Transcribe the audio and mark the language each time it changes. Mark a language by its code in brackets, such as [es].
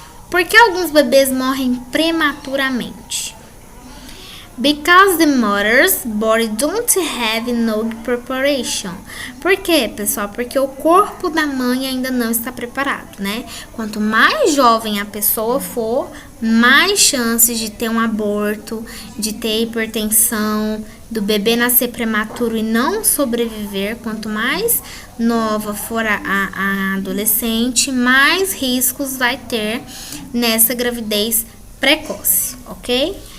[pt] Por que alguns bebês morrem prematuramente? [en] Because the mother's body don't have enough preparation. [pt] Por quê, pessoal? Porque o corpo da mãe ainda não está preparado, né? Quanto mais jovem a pessoa for, mais chances de ter um aborto, de ter hipertensão, do bebê nascer prematuro e não sobreviver. Quanto mais nova for a adolescente, mais riscos vai ter nessa gravidez precoce, ok?